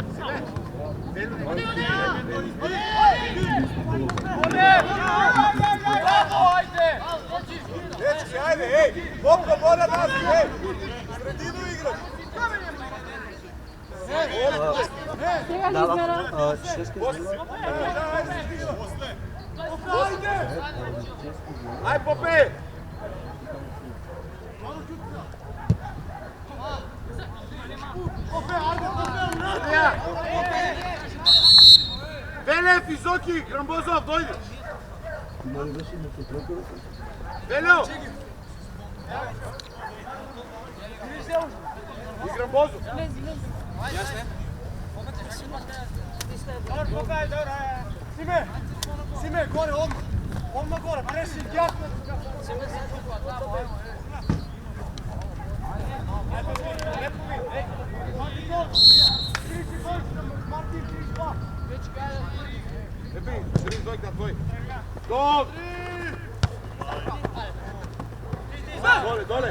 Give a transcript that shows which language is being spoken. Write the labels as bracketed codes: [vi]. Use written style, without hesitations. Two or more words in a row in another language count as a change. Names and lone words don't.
[hr] Dečki, ajde, ej! Boko mora nazad, ej! Sredinu igraš! Aj, Pope! [bg] Велев, Изоки, Грамбозов, дойде! Велев! И Грамбозов! [hr] Симе, горе, odmah gore, prešli, jasno! Martin, 3-2! Lepi, 3-2 na tvoj! Gol! Dole, dole!